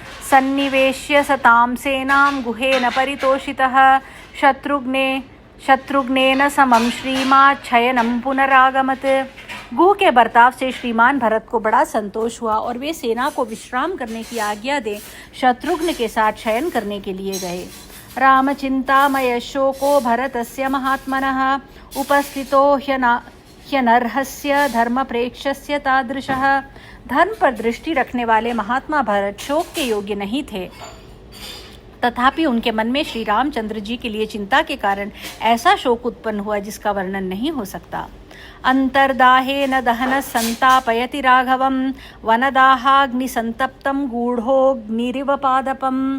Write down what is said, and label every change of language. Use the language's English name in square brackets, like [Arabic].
[Sanskrit] सन्निवेश्य सतां सेनां गुहेन परितोषितः शत्रुघ्नेन समं श्रीमाच्छयनं पुनरागमत्। [Hindi] गुह के बर्ताव से श्रीमान भरत को बड़ा संतोष हुआ और वे सेना को विश्राम करने की आज्ञा दे शत्रुघ्न के साथ शयन करने के लिए गए। [Sanskrit] रामचिंतामय शोको भरतस्य महात्मनः उपस्थितो ह्यनर्हस्य धर्मप्रेक्ष्यस्य तादृशः। [Hindi] धर्म पर दृष्टि रखने वाले महात्मा भरत शोक के योग्य नहीं थे, तथापि उनके मन में श्री रामचंद्र जी के लिए चिंता के कारण ऐसा शोक उत्पन्न हुआ जिसका वर्णन नहीं हो सकता। [Sanskrit] अंतर्दाहेन दहन संतापयति राघवम वनदाहाग्निसंतप्तम गूढ़ोग्निरिव पादपम।